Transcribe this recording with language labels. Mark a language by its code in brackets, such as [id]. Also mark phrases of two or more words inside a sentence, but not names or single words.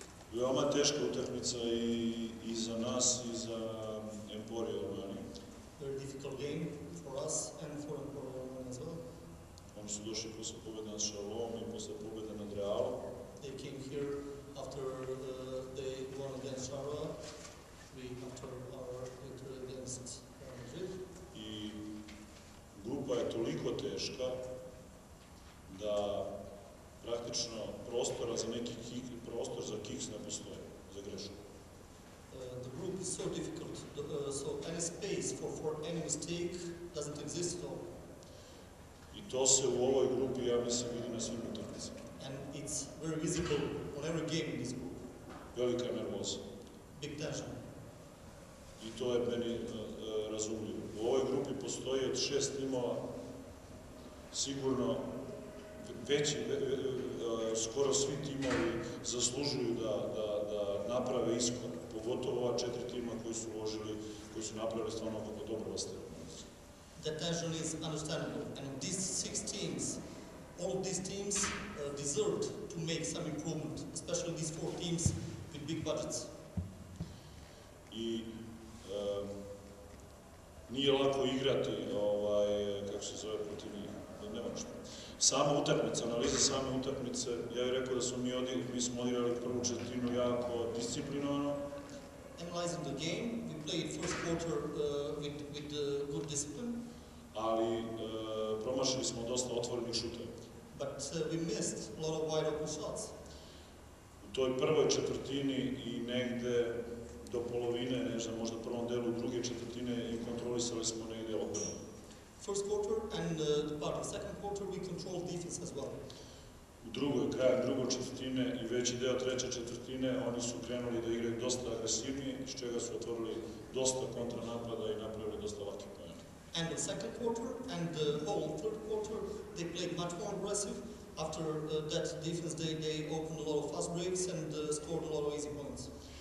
[sr] Veoma teška utakmica i za nas i za Emporio Armani. [en] Very difficult game for us and for Emporio Armani as well. [sr] Oni su došli posle pobjede nad Charleroi i posle pobjede nad Realom. [en] They came here after they won against Charleroi, after our victory against Madrid. [sr] I grupa je toliko teška da praktično prostora za neki prostor za kiks ne postoji, za grešku. [en] The group is so difficult, so any space for any mistake doesn't exist at all. [sr] I to se u ovoj grupi, ja mislim, vidi na svim utakmicama. [en] And it's very visible on every game in this group. [sr] Velika nervoza. [en] Big tension. [sr] I to je meni razumljivo. U ovoj grupi postoji od 6 timova sigurno skoro svi timovi zaslužuju da naprave iskor, pogotovo ova 4 tima koji su uložili, koji su napravili stvarno dobro vaste. [en] That tension is understandable, and these 6 teams, all of these teams deserved to make some improvement, especially these 4 teams with big budgets. [sr] I nije lako igrati, kako se zove, protiv njih, nema što. Sama utakmica, analiza same utakmice, ja bih rekao da smo mi smo odigrali prvu četvrtinu jako disciplinovano. [en] Analyzing the game, we played first quarter with good discipline. [sr] Ali promašili smo dosta otvorenih šuteva. [en] But we missed a lot of wide open shots. [sr] U toj prvoj četvrtini i negde do polovine, ne znam, možda prvom delu druge četvrtine i kontrolisali smo negde odbranu. [en] First quarter and the part of second quarter we controlled defense as well. [sr] Krajem drugog četvrtine i veći deo treće četvrtine oni su krenuli da igraju dosta agresivnije, iz čega su otvorili dosta kontranapada i napravili dosta lakih poena. [en] And the second quarter and the whole third quarter they played much more aggressive. After that defense they opened a lot of fast breaks and scored a lot of easy points.